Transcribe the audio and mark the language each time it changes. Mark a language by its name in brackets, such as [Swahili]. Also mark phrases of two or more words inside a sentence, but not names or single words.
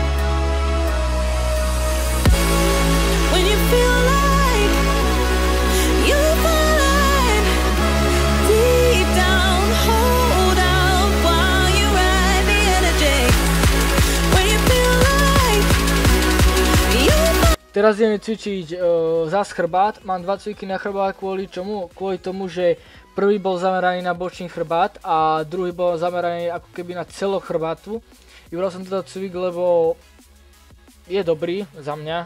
[English] When you feel like you're falling deep down, hold out while you ride the energy. When you feel like you're [Slovak] Teraz ideme cvičiť zas chrbát. Mám 2 cviky na chrbát kvôli čomu? Kvôli tomu, že prvý bol zameraný na bočný chrbát a druhý bol zameraný ako keby na celok chrbátu. Vybral som teda cvik, lebo je dobrý za mňa.